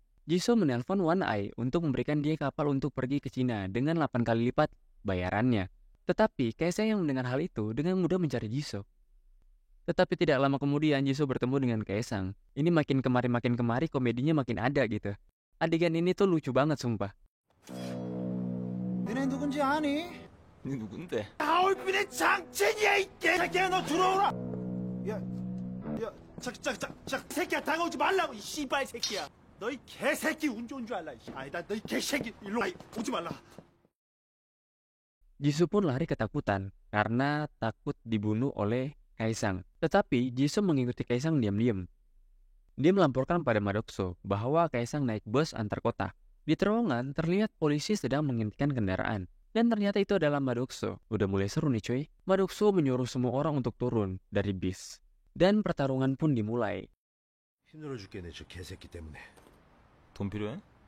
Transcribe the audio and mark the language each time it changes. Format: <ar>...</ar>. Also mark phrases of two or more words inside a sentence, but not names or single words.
<id>Jisoo menelpon One Eye untuk memberikan dia kapal untuk pergi ke Cina dengan 8 kali lipat bayarannya. Tetapi Kaesang yang mendengar hal itu dengan mudah mencari Jisoo. Tetapi tidak lama kemudian Jisoo bertemu dengan Kaesang. Ini makin kemari komedinya makin ada gitu. Adegan ini tuh lucu banget sumpah.</id> <ko>너네 누군지 아니? 니 누군데? 하얼빈의 장첸이야 이 개새끼야 너 들어오라. 야, 새끼야 다가오지 말라고 이 씨발 새끼야. 너 이 개새끼 운 좋은 줄 알라. 아니다 너 이 개새끼 일로 와 오지 말라.</ko> <id>Jisoo pun lari ketakutan karena takut dibunuh oleh Kaesang. Tetapi Jisoo mengikuti Kaesang diam-diam. Dia melaporkan pada Madokso bahwa Kaesang naik bus antar kota. Di terowongan terlihat polisi sedang menghentikan kendaraan. Dan ternyata itu adalah Madokso. Udah mulai seru nih cuy. Madokso menyuruh semua orang untuk turun dari bis. Dan pertarungan pun dimulai.</id> <ko>힘들어 죽겠네 저 개새끼 때문에. 돈 필요해?</ko>